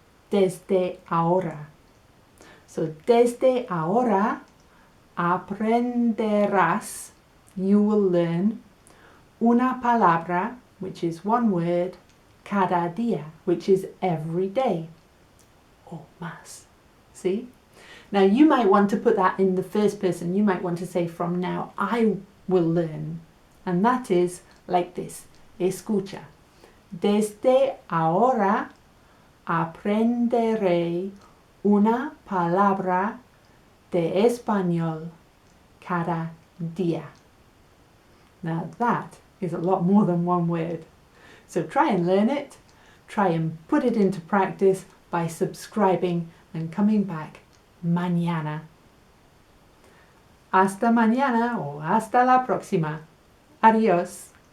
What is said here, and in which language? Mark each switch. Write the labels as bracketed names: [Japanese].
[Spanish] Desde ahora. [English] So [Spanish] desde ahora aprenderás, [English] you will learn [Spanish] una palabra, [English] which is one word, [Spanish] cada día, [English] which is every day, or más. See? Now you might want to put that in the first person. You might want to say, from now I will learn. And that is like this. Escucha. [Spanish] Desde ahora aprenderé una palabra de español cada día. [English] Now that is a lot more than one word. So try and learn it. Try and put it into practice by subscribing and coming back mañana. [Spanish] Hasta mañana o hasta la próxima. Adiós.